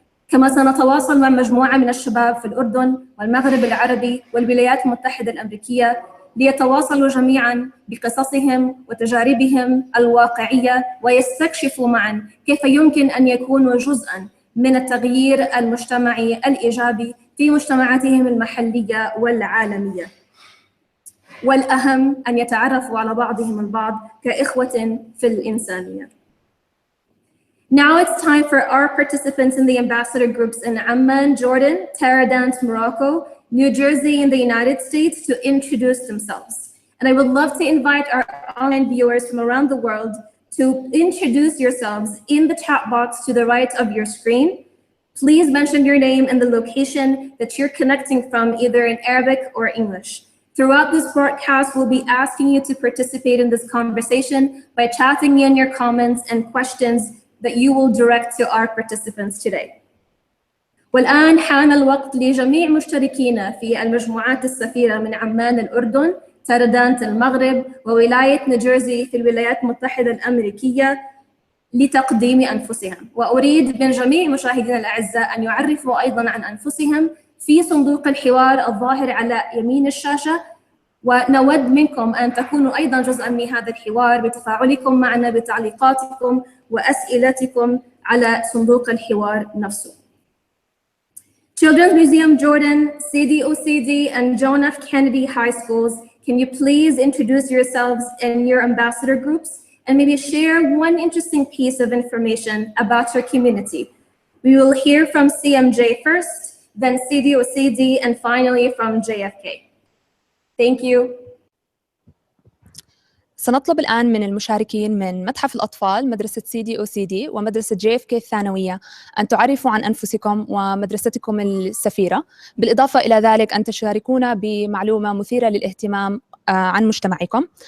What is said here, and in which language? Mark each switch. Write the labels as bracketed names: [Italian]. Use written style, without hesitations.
[Arabic] كما سنتواصل مع مجموعة من الشباب في الأردن والمغرب العربي والولايات المتحدة الأمريكية ليتواصلوا جميعاً بقصصهم وتجاربهم الواقعية ويستكشفوا معاً كيف يمكن أن يكونوا جزءاً من التغيير المجتمعي الإيجابي في مجتمعاتهم المحلية والعالمية. والأهم أن يتعرفوا على بعضهم البعض كإخوة في الإنسانية. [English] Now it's time for our participants in the ambassador groups in Amman, Jordan, Taradant, Morocco, New Jersey in the United States to introduce themselves. And I would love to invite our online viewers from around the world to introduce yourselves in the chat box to the right of your screen. Please mention your name and the location that you're connecting from, either in Arabic or English. Throughout this broadcast, we'll be asking you to participate in this conversation by chatting in your comments and questions that you will direct to our participants today. [Arabic] والآن حان الوقت لجميع مشتركينا في المجموعات السفيرة من عمان الأردن تردانت المغرب وولاية نيوجيرسي في الولايات المتحدة الأمريكية لتقديم أنفسهم. وأريد من جميع مشاهدينا الأعزاء أن يعرفوا أيضاً عن أنفسهم في صندوق الحوار الظاهر على يمين الشاشة، ونود منكم أن تكونوا أيضاً جزءاً من هذا الحوار بتفاعلكم معنا بتعليقاتكم وأسئلتكم على صندوق الحوار نفسه. [English] Children's Museum Jordan, CDOCD, and John F. Kennedy High Schools, can you please introduce yourselves and your ambassador groups and maybe share one interesting piece of information about your community? We will hear from CMJ first, then CDOCD, and finally from JFK. Thank you. [Arabic] سنطلب الآن من المشاركين من متحف الأطفال مدرسة CDOCD ومدرسة JFK الثانوية أن تعرفوا عن أنفسكم ومدرستكم السفيرة، بالإضافة إلى ذلك أن تشاركونا بمعلومة مثيرة للاهتمام عن مجتمعكم.